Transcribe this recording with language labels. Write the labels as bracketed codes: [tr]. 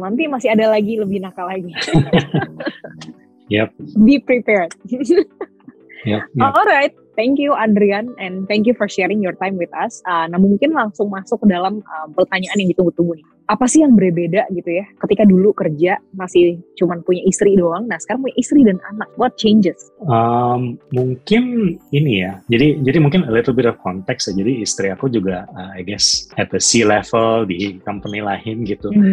[id] Nanti masih ada lagi lebih nakal lagi. Yep. [en] Be prepared. Yep. Alright, thank you Andrian and thank you for sharing your time with us. [id] Nah mungkin langsung masuk ke dalam pertanyaan yang ditunggu-tunggu nih. Apa sih yang berbeda gitu ya? Ketika dulu kerja masih cuman punya istri doang, nah sekarang punya istri dan anak. [en] What changes? [id] Mungkin ini ya. Jadi mungkin [en] a little bit of context [id] ya. Jadi istri aku juga [en] I guess at the C-level [id] di company lain gitu.